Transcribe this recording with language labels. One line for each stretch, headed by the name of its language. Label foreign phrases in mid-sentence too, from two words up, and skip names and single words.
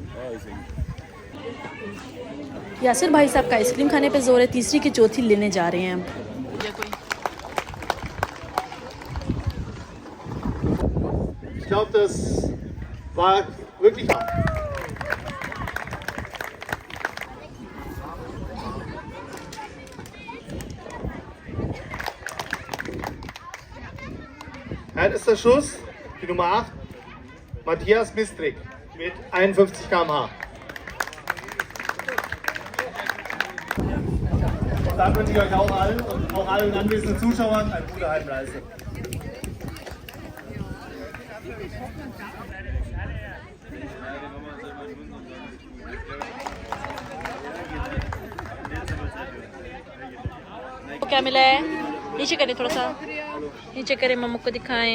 Hindi: यासिर भाई साहब का आइसक्रीम खाने पे जोर है, तीसरी की चौथी लेने जा रहे हैं हम।
German: Ich glaube, das war wirklich. Härtester Schuss, die Nummer 8, Matthias Mistrick mit 51 km/h. Da wünsche ich euch auch allen und auch allen anwesenden Zuschauern eine gute Heimreise.
Hindi: क्या मिला है? नीचे करें थोड़ा सा, नीचे करें, मम्मा को दिखाएं।